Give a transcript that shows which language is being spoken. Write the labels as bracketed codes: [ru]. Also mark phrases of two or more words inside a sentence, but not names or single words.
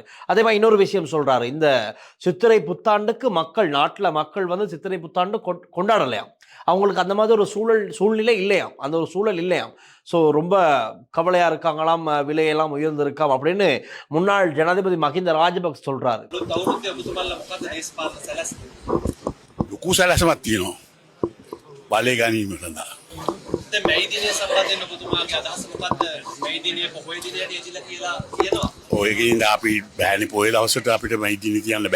[ta] அதே மாதிரி இன்னொரு விஷயம் சொல்றாரு, இந்த சித்திரை புத்தாண்டுக்கு நாட்டில் மக்கள் வந்து சித்திரை புத்தாண்டு கொண்டாடலையாம். அவங்களுக்கு அந்த மாதிரி ஒரு சூழ்நிலை இல்லையாம், அந்த ஒரு சூழல் இல்லையாம். ஸோ ரொம்ப கவலையா இருக்காங்களாம், விலையெல்லாம் உயர்ந்திருக்காம் அப்படின்னு முன்னாள் ஜனாதிபதி மஹிந்த ராஜபக்ச சொல்றாரு. [si] කුසලසමත් තියෙනවා. බලය ගැනීමට මැයිදිනය සම්බන්ධයෙන් ඔබතුමාගේ අදහස මොකක්ද? මැයිදිනය පොහොය දිනයට යෙදිලා කියලා කියනවා. ඔයකින්ද අපි බෑනේ පොය දවසට අපිට මැයිදිනය තියන්න බෑ.